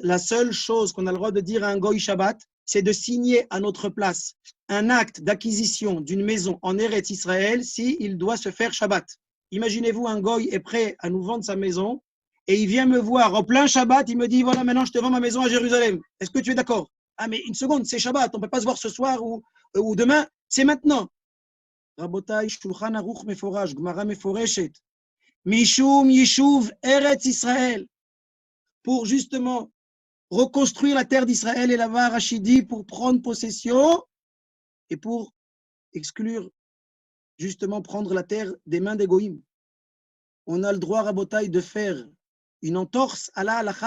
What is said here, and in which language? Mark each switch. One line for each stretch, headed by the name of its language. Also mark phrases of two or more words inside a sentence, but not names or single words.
French: La seule chose qu'on a le droit de dire à un goy Shabbat, c'est de signer à notre place un acte d'acquisition d'une maison en Eretz Israël s'il doit se faire Shabbat. Imaginez-vous, un goy est prêt à nous vendre sa maison et il vient me voir en plein Shabbat, il me dit, voilà, maintenant je te vends ma maison à Jérusalem. Est-ce que tu es d'accord? Ah, mais une seconde, c'est Shabbat, on ne peut pas se voir ce soir ou demain, c'est maintenant.
Hebrew: רבותי, שולחן ערוך מפורש, גמרא מפורשת, משום ישוב ארץ ישראל,
French: pour justement reconstruire la terre d'Israël et la va Rachidi pour prendre possession et pour exclure, justement, prendre la terre des mains des goïms. On a le droit, Rabotai, de faire une entorse à la halakha.